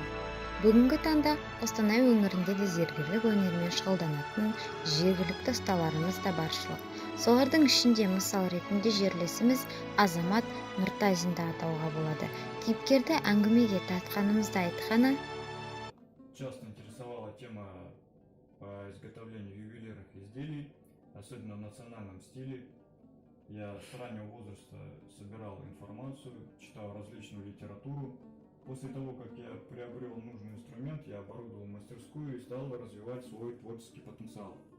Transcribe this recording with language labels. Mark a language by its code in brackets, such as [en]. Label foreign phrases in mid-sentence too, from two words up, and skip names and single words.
[kk] Бүгінгі таңда Қостанай өңірінде де зергерлік өнермен шұғылданатын жергілікті ұсталарымыз да баршылық. Солардың ішінде мысал ретінде жерлесіміз Азамат Нұртазинді атауға болады. Кейіпкерді әңгімеге тартқанымызда айтқаны: [ru] Часто интересовала тема по изготовлению ювелирных изделий, особенно в национальном стиле. Я с раннего возраста собирал информацию, читал различную литературу. После того, как я приобрел нужный инструмент, я оборудовал мастерскую и стал развивать свой творческий потенциал.